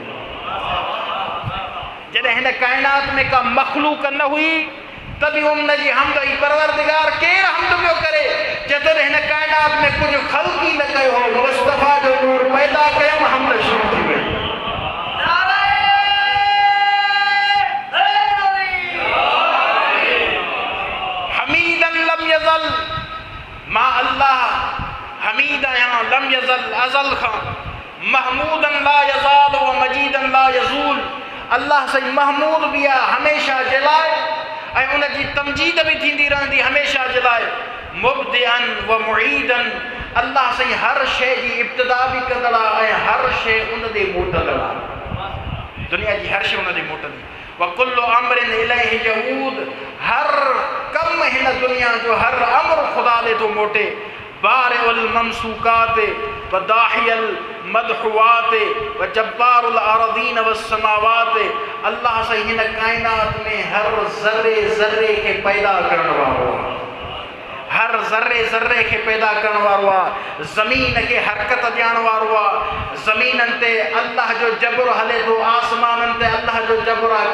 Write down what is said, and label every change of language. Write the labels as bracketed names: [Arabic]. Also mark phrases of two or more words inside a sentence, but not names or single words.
[Sindhi] जॾहिं हिन काइनात में का मखलूक न हुई त बि उन जी हमद ई परवरदिगार केरु हमद पियो करे, जॾहिं हिन काइनात में कुझु ख़ल्क़ ई न कयो हो, मुस्तफ़ा जो नूर पैदा कयो, हमद शुरू थी वई। [Arabic] حميدا لم يزل, [Sindhi] मां अल्लाह हमीद आहियां, [Arabic] لم يزل أزل खां, محمودا لا يزال ومجيدا لا يزول, [Sindhi] अल्लाह साईं महमूद बि आहे हमेशह जे लाइ, ऐं उन जी तमजीद बि थींदी रहंदी हमेशह जे लाइ। [Arabic] مبدئا ومعيدا, [Sindhi] अल्लाह साईं हर शइ जी इब्तिदा बि कंदड़ आहे ऐं हर शइ उन ते मोटंदड़ आहे, दुनिया जी हर शइ उन ते मोटंदी। [Arabic] وكل أمر إليه يعود, [Sindhi] हर कम हिन दुनिया जो हर अमर ख़ुदा ॾे थो मोटे। [Arabic] بارئ المسموكات وداحي المدحوات وجبار الأرضين والسماوات, [Sindhi] अल्लाह साईं हिन काइनात में हर ज़र्रे ज़र्रे खे पैदा करण वारो आहे, हर ज़र्रे ज़र्रे खे पैदा करण वारो आहे। ज़मीन खे हरकत ॾियण वारो आहे, ज़मीननि ते अल्लाह जो जबर हले थो, आसमाननि ते अल्लाह जो जबर आहे।